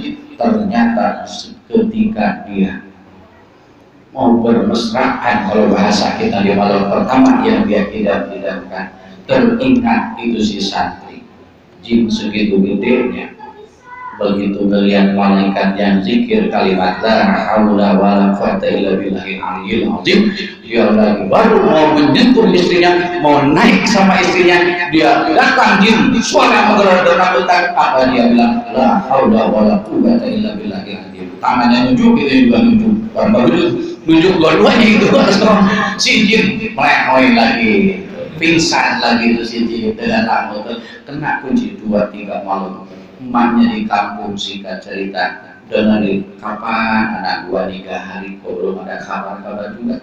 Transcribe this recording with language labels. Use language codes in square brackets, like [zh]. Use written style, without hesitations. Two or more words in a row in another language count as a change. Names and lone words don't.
[id] Ternyata ketika dia mau bermesraan, kalau bahasa kita di malam pertama yang dia tidak-tidakkan, teringat itu si santri jin segitu gedenya. Begitu melihat malaikat yang zikir kalimat [ar] لا حول ولا قوة إلا بالله العلي العظيم, [id] dia lagi baru mau menyentuh istrinya, mau naik sama istrinya, dia datang jin, suara menggerak menakutkan. Apa dia bilang? [ar] لا حول ولا قوة إلا بالله العظيم. [id] Tangannya nunjuk, itu juga nunjuk, baru nunjuk dua-duanya itu. Si jin melehoi lagi, pingsan lagi itu si jin dengan rambut kena kunci 2-3 malam. Emaknya di kampung singkat cerita, udah dari kapan anak gua nikah hari kok belum ada kabar juga.